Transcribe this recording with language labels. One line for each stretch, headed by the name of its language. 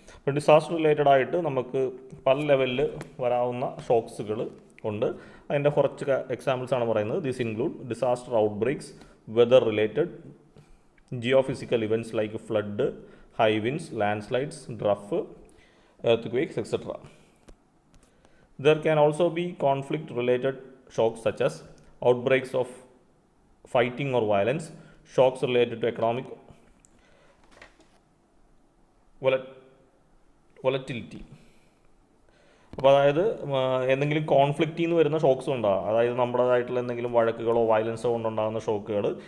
Malayalam: അപ്പോൾ disaster related ആയിട്ട് നമുക്ക് പല ലെവലിൽ വരാവുന്ന ഷോക്സുകൾ ഉണ്ട്. അതിൻ്റെ കുറച്ച് എക്സാമ്പിൾസ് ആണ് പറയുന്നത്.
English: This include disaster outbreaks, weather related, geophysical events like flood, high winds, landslides, drought, earthquakes, etc. There can also be conflict related shocks such as outbreaks of fighting or violence, shocks related to economic volatility.
Malayalam: അപ്പോൾ അതായത് എന്തെങ്കിലും കോൺഫ്ലിക്റ്റിൽ നിന്ന് വരുന്ന socks ഉണ്ടാകും. അതായത് നമ്മുടേതായിട്ടുള്ള എന്തെങ്കിലും വഴക്കുകളോ വയലൻസോ കൊണ്ടുണ്ടാകുന്ന ഷോക്കുകൾ.